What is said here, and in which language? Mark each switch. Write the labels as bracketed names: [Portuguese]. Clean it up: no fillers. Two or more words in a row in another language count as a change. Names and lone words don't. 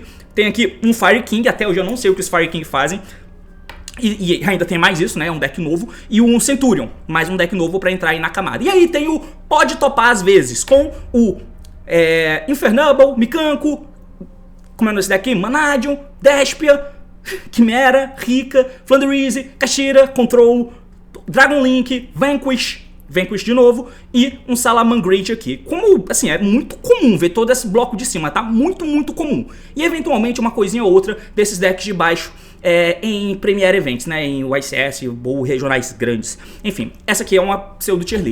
[Portuguese] Tem aqui um Fire King, até hoje eu não sei o que os Fire King fazem. E ainda tem mais isso, né? Um deck novo. E um Centurion, mais um deck novo pra entrar aí na camada. E aí tem o Pode Topar às vezes, com o Infernable, Mikanko, como é nesse deck aqui? Manadium, Despia, Chimera, Rika, Flanderize, Caixeira, Control, Dragon Link, Vanquish de novo e um Salamangreat aqui. Como, assim, é muito comum ver todo esse bloco de cima, tá? Muito comum. E eventualmente uma coisinha ou outra desses decks de baixo em Premier Events, né? Em YCS ou regionais grandes. Enfim, essa aqui é uma pseudo [English] tier list.